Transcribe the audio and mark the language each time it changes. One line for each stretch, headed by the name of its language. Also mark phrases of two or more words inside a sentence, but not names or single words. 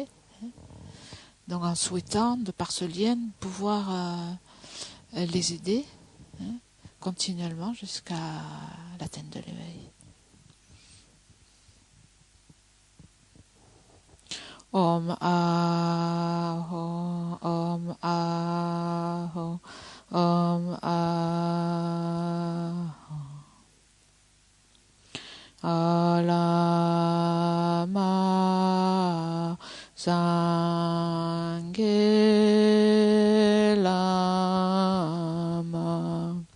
French: Donc, en souhaitant, de par ce lien, pouvoir les aider continuellement jusqu'à l'atteinte de l'éveil.
Sanskrit: Om Aho, Om Aho, Om Aho. Alama Sanghe Lama